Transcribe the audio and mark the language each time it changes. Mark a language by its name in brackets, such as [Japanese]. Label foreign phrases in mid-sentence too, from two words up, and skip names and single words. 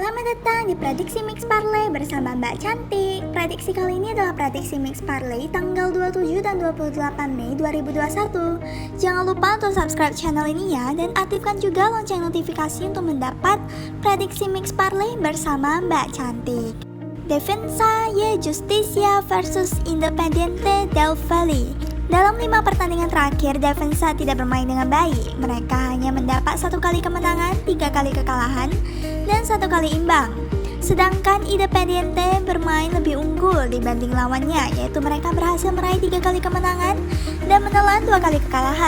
[Indonesian] Selamat datang di Prediksi Mix Parlay bersama Mbak Cantik. Prediksi kali ini adalah prediksi Mix Parlay tanggal 27 dan 28 Mei 2021. Jangan lupa untuk [English] subscribe channel [Indonesian] ini ya, dan aktifkan juga lonceng notifikasi untuk mendapat prediksi Mix Parlay bersama Mbak Cantik. Defensa y Justicia versus Independiente del Valle. Dalam 5 pertandingan terakhir, Defensa tidak bermain dengan baik. Mereka hanya mendapat 1 kali kemenangan, 3 kali kekalahan, dan 1 kali imbang. Sedangkan Independiente bermain lebih unggul dibanding lawannya, yaitu mereka berhasil meraih 3 kali kemenangan dan menelan 2 kali kekalahan.